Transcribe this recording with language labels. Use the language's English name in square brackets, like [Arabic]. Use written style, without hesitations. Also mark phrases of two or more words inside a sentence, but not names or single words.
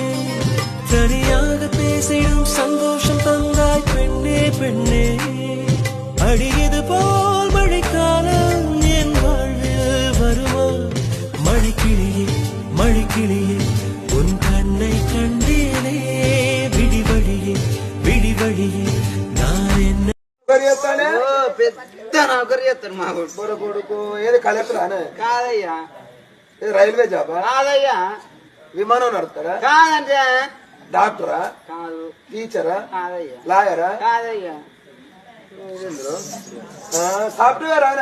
[Tamil] தனியாக பேசிடும் சந்தோஷம் தந்தாய் பெண்ணே பெண்ணே அடியது போல் மழைக்காலம் என் வாழ்வில் வருமா மழைக்கிளியே மழைக்கிளியே உன் கண்ணை கண்டேனே விடிவழியே விடிவழியே நான் என்ன [Telugu] పెద్ద నౌకరు చేస్తాడు మా కొడుకు ఏది కలెక్టర్ అనే కాదయ్యా, రైల్వే జాబా కాదయ్యా, విమానం నడుపుతారా కాదంటే డాక్టరా కాదు, టీచరా కాదయ్యా, లాయరా కాదయ్యా, సాఫ్ట్వేర్ అనే